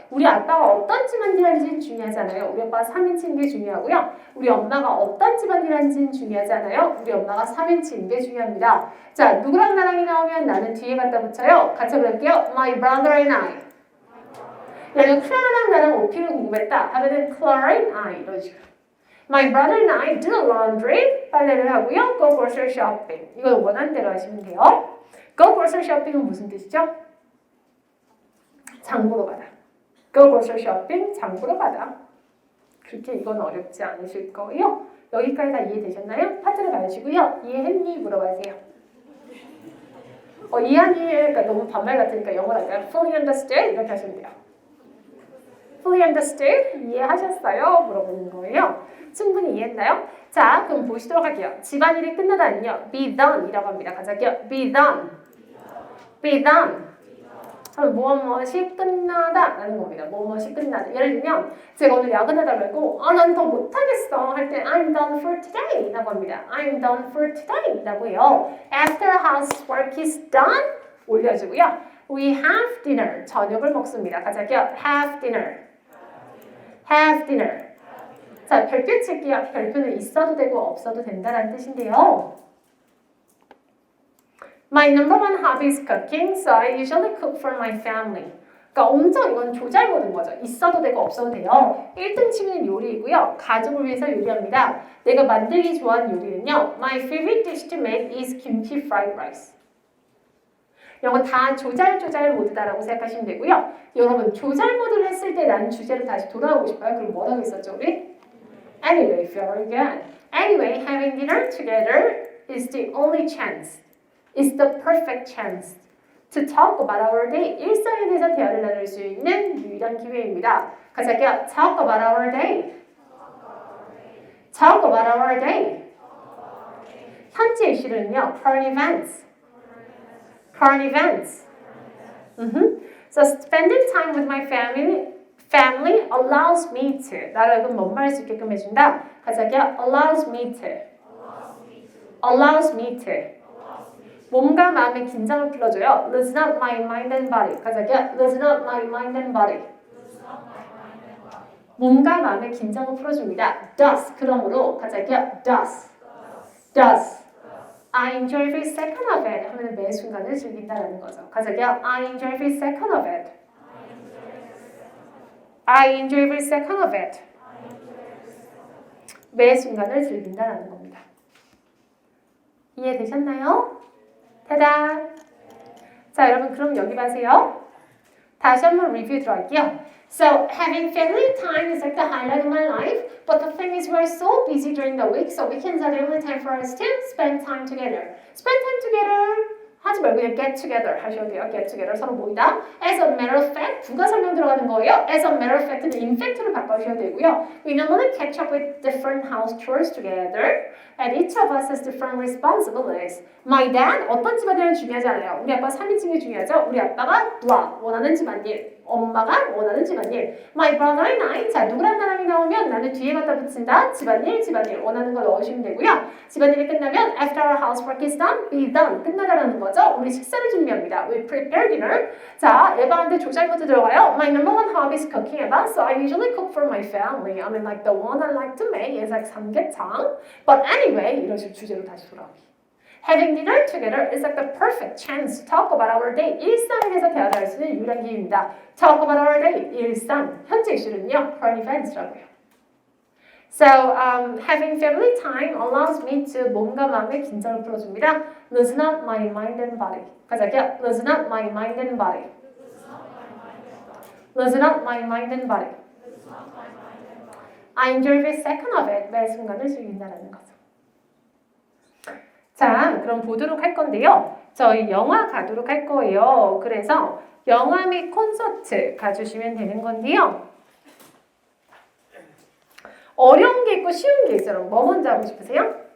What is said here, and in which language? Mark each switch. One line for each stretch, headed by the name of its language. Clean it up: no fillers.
Korean: 우리 아빠가 어떤 집안일 하는지는 중요하잖아요. 우리 아빠가 3인칭인 게 중요하고요. 우리 엄마가 어떤 집안일 하는지는 중요하잖아요. 우리 엄마가 3인칭인 게 중요합니다. 자 누구랑 나랑이 나오면 나는 뒤에 갖다 붙여요. 같이 해볼게요.
English: My brother and I.
Korean: 얘는 클라라랑 나랑 오피를 궁금했다 하면은
English: Clara and I
Korean: 이런 식으로.
English: My brother and I do laundry.
Korean: 빨래를 하고요.
English: Go grocery shopping.
Korean: 이거 원하는 대로 하시면 돼요.
English: Go grocery shopping
Korean: 은 무슨 뜻이죠? 장보러 가다.
English: Go grocery shopping,
Korean: 장보러 가다. 그렇게 이건 어렵지 않으실 거예요. 여기까지 다 이해되셨나요? 파트를 가주시고요. 이해했니? 물어봐주세요. 이해하니? 그러니까 너무 반말 같으니까 영어로 할까요?
English: Fully understood?
Korean: 이렇게 하시면 돼요. Fully understood? 이해하셨어요? 물어보는 거예요. 충분히 이해했나요? 자, 그럼 보시도록 할게요. 집안일이 끝나다는요.
English: Be done
Korean: 이라고 합니다. 같이 할게요.
English: Be done. Be done.
Korean: 무엇이 끝나다 라는 겁니다. 무엇이 끝나다. 예를 들면 제가 오늘 야근하다 말고 난 더 못하겠어 할 때
English: I'm done for today
Korean: 라고 합니다.
English: I'm done for today
Korean: 라고 해요.
English: After housework is done
Korean: 올려주고요.
English: We have dinner.
Korean: 저녁을 먹습니다. 같이 할게요.
English: Have dinner. Have dinner.
Korean: 자, 별표 칠게요. 별표는 있어도 되고 없어도 된다는 뜻인데요.
English: My number one hobby is cooking, so I usually cook for my family.
Korean: 그러니까 엄청 이건 조잘 모드인 거죠. 있어도 되고 없어도 돼요. 1등 치고는 요리이고요. 가족을 위해서 요리합니다. 내가 만들기 좋아하는 요리는요.
English: My favorite dish to make is kimchi fried rice.
Korean: 이런 거 다 조잘 모드다라고 생각하시면 되고요. 여러분 조잘 모드를 했을 때 난 주제로 다시 돌아오고 싶어요. 그럼 뭐라고 했었죠 우리?
English: Anyway, very good. Anyway, having dinner together is the only chance. It's the perfect chance to talk about our day.
Korean: 일상에 대해서 대화를 나눌 수 있는 유일한 기회입니다. 같이 할게요.
English: Talk about our day. Talk about our day.
Korean: 현재 이슈는요.
English: Current events. Current events. So spending time with my family allows me to.
Korean: 나를 그럼 뭔 말할 수 있게끔 해준다. 같이 할게요.
English: Allows me to. Allows me to.
Korean: 몸과 마음의 긴장을 풀어줘요.
English: Loosen up my mind and body.
Korean: 같이 할게요.
English: Loosen up my mind and body.
Korean: 몸과 마음의 긴장을 풀어줍니다.
English: Does.
Korean: 그러므로 같이 할게요. Does. Does.
English: I enjoy every second of it.
Korean: 하면 매 순간을 즐긴다라는 거죠. 같이 할게요.
English: I enjoy every second of it. I enjoy every second of it.
Korean: 매 순간을 즐긴다라는 겁니다. 이해되셨나요? 타다! 자, 여러분 그럼 여기 봐세요. 다시 한번 리뷰 들어갈게요.
English: So, having family time is like the highlight of my life. But the thing is, we're so busy during the week, so weekends are the only time for us to spend time together. Spend time together.
Korean: 하지 말고 그냥
English: get together
Korean: 하셔도 돼요. get together 서로 모이다.
English: As a matter of fact,
Korean: 부가 설명 들어가는 거예요.
English: As a matter of fact는 in fact로
Korean: 바꿔주셔야 되고요.
English: We normally catch up with different house chores together, and each of us has different responsibilities. My dad,
Korean: 어떤 집안일은 중요하지 않아요. 우리 아빠 3인칭이 중요하죠. 우리 아빠가 blah, 원하는 집안일. 엄마가 원하는 집안일.
English: My brother and I.
Korean: 자, 누구란 사람이 나오면 나는 뒤에 갖다 붙인다. 집안일 원하는 거 넣으시면 되고요. 집안일이 끝나면
English: after our housework is done, be done.
Korean: 끝나다라는 거죠. 우리 식사를 준비합니다.
English: We prepare dinner.
Korean: 자, 에바한테 조잘부터 들어가요.
English: My number one hobby is cooking, 에바. So I usually cook for my family. I mean, like the one I like to make is like 삼계탕. But anyway,
Korean: 이런 식으로 주제로 다시 돌아오기.
English: Having dinner together is like the perfect chance to talk about our day.
Korean: 일상에 대해서 대화할 수 있는 유일한 기회입니다.
English: Talk about our day.
Korean: 일상. 현재 이슈는요.
English: Current events라고요. So, having family time allows me to
Korean: 몸과 마음의 긴장을 풀어줍니다.
English: Loosen up my mind and body.
Korean: 같이 할게요.
English: Loosen up my mind and body. Loosen up my mind and body. I enjoy every second of it.
Korean: 매 순간을 즐긴다는 거죠. 자, 그럼 보도록 할 건데요. 저희 영화 가도록 할 거예요. 그래서 영화 및 콘서트 가주시면 되는 건데요. 어려운 게 있고 쉬운 게 있어요. 뭐 먼저 하고 싶으세요?